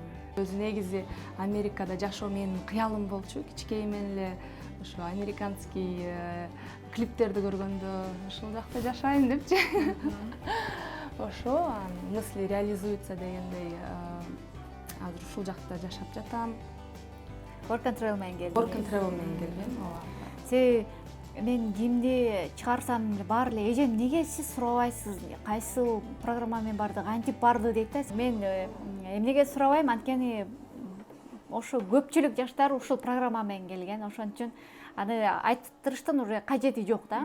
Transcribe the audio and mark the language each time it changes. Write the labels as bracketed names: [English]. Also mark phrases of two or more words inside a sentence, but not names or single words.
[Kyrgyz] Өзү негизи Америкада жашоо менин кыялым болчу. Кичкейимен эле ошо [Russian] американский клиптерди [Kyrgyz] көргөндө ушул жакта жашайын депчи. Ошо [Russian] мысли реализуются [Kyrgyz] дегендей азыр ушул жакта жашап жатам. Work and Travel менен келдим. Work and Travel менен келдим. Себеби мен кимди чыгарсам баары эле эжем неге сиз сурабайсыз, кайсы программа менен барды, кантип барды дейт да. Мен эмнеге сурабайм, анткени ошо көпчүлүк жаштар ушул программа менен келген. Ошон үчүн аны айтыптырыштын уже кажети жок да.